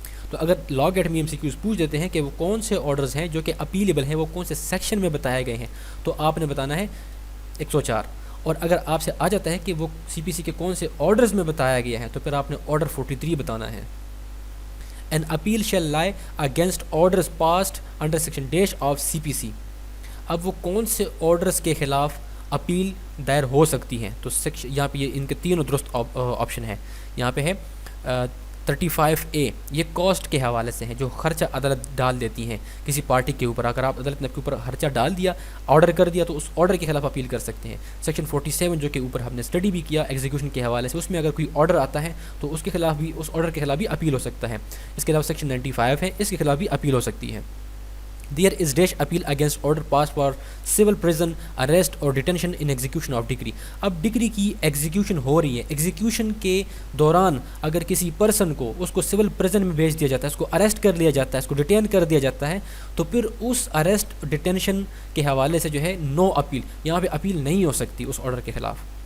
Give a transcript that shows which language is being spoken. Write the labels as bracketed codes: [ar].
[ur] تو اگر law get میں MCQs پوچھ دیتے ہیں کہ وہ کون سے آرڈرز ہیں جو کہ اپیلیبل ہیں، وہ کون سے سیکشن میں بتائے گئے ہیں، تو آپ نے بتانا ہے 104. اور اگر آپ سے آ جاتا ہے کہ وہ سی پی سی کے کون سے آرڈرز میں بتایا گیا ہے، تو پھر آپ نے آرڈر 43 بتانا ہے. [en] An appeal shall lie against orders passed under section dash of CPC. [ur] اب وہ کون سے آرڈرز کے خلاف اپیل دائر ہو سکتی ہیں؟ تو یہاں پہ یہ ان کے تینوں درست آپشن ہے. یہاں پہ ہے 35A، یہ کاسٹ کے حوالے سے ہیں، جو خرچہ عدالت ڈال دیتی ہیں کسی پارٹی کے اوپر. اگر آپ عدالت نے آپ کے اوپر خرچہ ڈال دیا، آرڈر کر دیا، تو اس آرڈر کے خلاف اپیل کر سکتے ہیں. سیکشن 47 جو کہ اوپر ہم نے اسٹڈی بھی کیا ایگزیکیوشن کے حوالے سے، اس میں اگر کوئی آرڈر آتا ہے تو اس کے خلاف بھی، اس آرڈر کے خلاف بھی اپیل ہو سکتا ہے. اس کے علاوہ سیکشن 95 ہے، اس کے خلاف بھی اپیل ہو سکتی ہے. [en] There is dash appeal against order passed for civil prison arrest or detention in execution of decree. [ur] اب ڈگری کی ایگزیکیوشن ہو رہی ہے، ایگزیکیوشن کے دوران اگر کسی پرسن کو اس کو سول پریزن میں بھیج دیا جاتا ہے، اس کو اریسٹ کر لیا جاتا ہے، اس کو ڈیٹین کر دیا جاتا ہے، تو پھر اس اریسٹ ڈیٹینشن کے حوالے سے جو ہے نو اپیل، یہاں پہ اپیل نہیں ہو سکتی اس آرڈر کے خلاف.